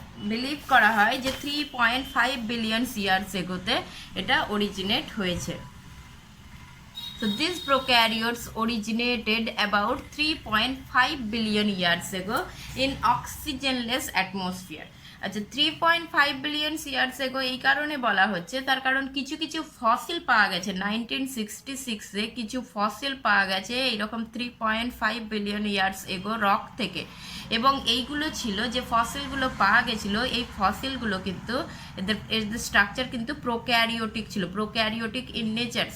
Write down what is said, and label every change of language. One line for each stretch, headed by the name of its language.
Bangla: Believe করা হয় যে 3.5 বিলিয়ন ইয়ার্স এগোতে এটা অরিজিনেট হয়েছে।
English: So these prokaryotes originated about 3.5 billion years ago in oxygenless atmosphere.
Bangla: আচ্ছা 3.5 বিলিয়ন ইয়ার্স এগো এই কারণে বলা হচ্ছে, তার কারণ কিছু কিছু ফসিল পাওয়া গেছে 1966-এ কিছু ফসিল পাওয়া গেছে এইরকম 3.5 বিলিয়ন ইয়ার্স এগো রক থেকে, এবং এইগুলো ছিল যে ফসিলগুলো পাওয়া গেছিলো, এই ফসিলগুলো কিন্তু এদের স্ট্রাকচার কিন্তু প্রোক্যারিওটিক ছিল, প্রোক্যারিওটিক ইন নেচার।